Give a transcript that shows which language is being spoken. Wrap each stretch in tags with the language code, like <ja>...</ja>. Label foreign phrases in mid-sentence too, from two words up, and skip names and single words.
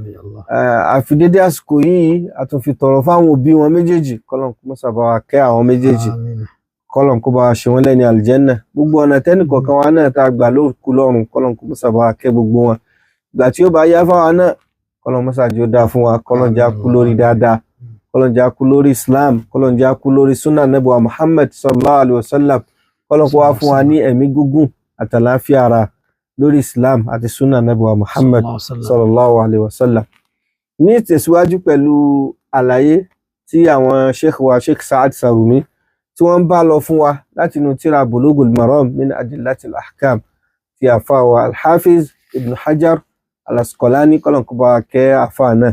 <yo>Àfi dédé àsìkò yìí a tún fi tọrọ fáwọn òbí wọn méjèèjì kọ́lọ́run kó mọ́sà bá wa kẹ́ àwọn méjèèjì kọ́lọ́run kó bá wa ṣe wọ́n lẹ́ni àlìjẹ́nnà. Gbogbo ọ̀nà tẹ́nìkọ̀ọ̀kan wa náà tá a gbà lóòkú lọ́rùn kọ́lọ́run kó mọ́sà bá wa kẹ́ gbogbo wọn. Ìgbà tí ó bá yá fáwa náà kọ́lọ́run mọ́sà jẹ́ ó dáa fún wa kọ́lọ́run jẹ́ á kú lórí dáadáa kọ́lọ́run jẹ́ á kú lórí Islam kọ́lọ́run jẹ́ á kú lórí sunnah Ànábì wa Muhammad</yo> <ar>صلى الله عليه وسلم</ar> <yo>kọ́lọ́run kó wá fún wa ní ẹ̀mí gígùn àtàlàáfíà ara lórí Islam àti sunnah Ànábì wa Muhammad</yo> <ar>صلى الله عليه وسلم.</ar> <yo>Ní ìtẹ̀síwájú pẹ̀lú àlàyé tí àwọn sheikh wa Sheikh Sa'ad Sarumi tí wọ́n bá lọ fún wa láti inú tírà Bulughul Maram min Adillatil Ahkam ti àfà wa Al-Hafiz Ibn Hajar Al-Asqalani kọ́lọ́run kó bá wa kẹ́ àfà náà.</yo>